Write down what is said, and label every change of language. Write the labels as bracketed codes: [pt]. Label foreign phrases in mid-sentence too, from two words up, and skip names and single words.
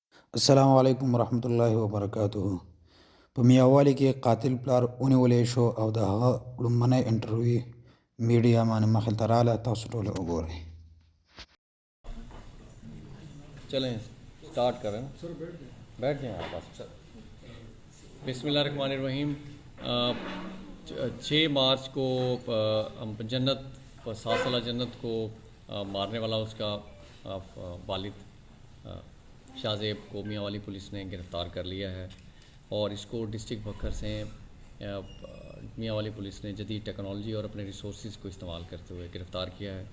[ar] السلام عليكم ورحمة الله وبركاته [ps] په میاوالی کې قاتل پلار ونیولی شو او د هغه لومړنی انټرویو میډیا باندې مخې ته راغله. تاسو ټول وګورئ. [ur] چلیں سٹارٹ کریں. بیٹھ جائیں آپ بس. بسم اللہ الرحمن الرحیم۔ 6 مارچ کو ہم جنت اور 7 سال جنت کو مارنے والا اس کا والد شاہزیب کو میانوالی پولیس نے گرفتار کر لیا ہے اور اس کو ڈسٹرکٹ بکھر سے میانوالی پولیس نے جدید ٹیکنالوجی اور اپنے ریسورسز کو استعمال کرتے ہوئے گرفتار کیا ہے.